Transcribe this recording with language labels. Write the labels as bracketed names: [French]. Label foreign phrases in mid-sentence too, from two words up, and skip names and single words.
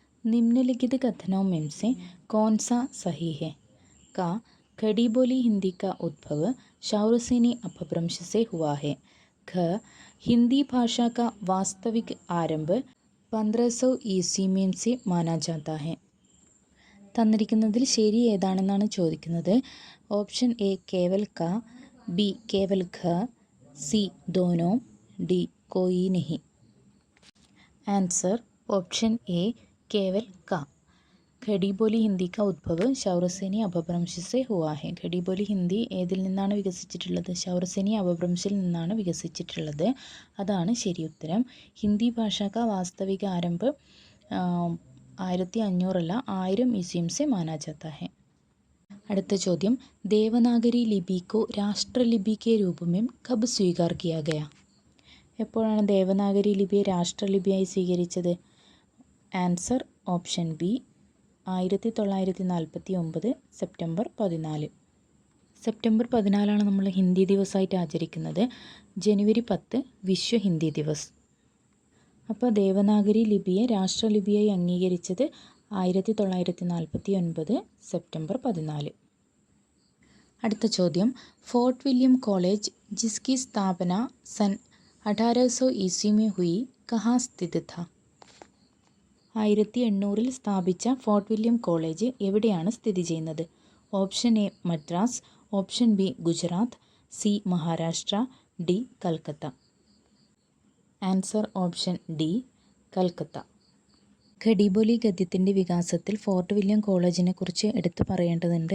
[Hindi] निम्नलिखित कथनों में से कौन सा सही है? का खड़ी बोली हिंदी का उद्भव शौरसेनी अपभ्रंश से हुआ है। ख हिंदी भाषा का वास्तविक आरंभ 1500 ईस्वी में से माना जाता है. [Malayalam] തന്നിരിക്കുന്നതിൽ ശരി ഏതാണെന്നാണ് ചോദിക്കുന്നത്. ഓപ്ഷൻ എ [Hindi] केवल क, [Malayalam] ബി കേവൽ ഘ, സി ദോനോ, ഡി [Hindi] कोई नहीं. आंसर ऑप्शन ए केवल का. खड़ी बोली हिंदी का उद्भव शौरसेनी अपभ्रंश से हुआ है. [Malayalam] ഖടി ബോലി ഹിന്ദി ഏതിൽ നിന്നാണ് വികസിച്ചിട്ടുള്ളത്? ശൗരസേനി അപഭ്രംശിൽ നിന്നാണ് വികസിച്ചിട്ടുള്ളത്. അതാണ് ശരി ഉത്തരം. [Hindi] हिंदी भाषा का वास्तविक आरंभ 1500 अല്ല 1000 ईस्वी से माना जाता है. [Malayalam] അടുത്ത ചോദ്യം [Hindi] देवनागरी लिपि को राष्ट्रलिपि के रूप में कब स्वीकार किया गया? [Malayalam] എപ്പോഴാണ് ദേവനാഗരി ലിപിയെ രാഷ്ട്രലിപിയായി സ്വീകരിച്ചത്? [English] answer option B [Malayalam] 1949 സെപ്റ്റംബർ 14. സെപ്റ്റംബർ 14 നമ്മൾ ഹിന്ദി ദിവസമായിട്ട് ആചരിക്കുന്നത്. ജനുവരി 10 വിശ്വ ഹിന്ദി ദിവസ്. അപ്പോൾ ദേവനാഗരി ലിപിയെ രാഷ്ട്രലിപിയായി അംഗീകരിച്ചത് 1949 സെപ്റ്റംബർ 14. അടുത്ത ചോദ്യം [Hindi] ഫോർട്ട് വില്യം കോളേജ് जिसकी स्थापना सन् 1800 ईस्वी में हुई कहाँ स्थित था? [Malayalam] 1800 സ്ഥാപിച്ച ഫോർട്ട് വില്യം കോളേജ് എവിടെയാണ് സ്ഥിതി ചെയ്യുന്നത്? ഓപ്ഷൻ എ മദ്രാസ്, ഓപ്ഷൻ ബി ഗുജറാത്ത്, സി മഹാരാഷ്ട്ര, ഡി കൽക്കത്ത. [English] answer option D [Malayalam] കൽക്കത്ത. ഖടി ബോലി ഗദ്യത്തിൻ്റെ വികാസത്തിൽ ഫോർട്ട് വില്യം കോളേജിനെ കുറിച്ച് എടുത്തു പറയേണ്ടതുണ്ട്.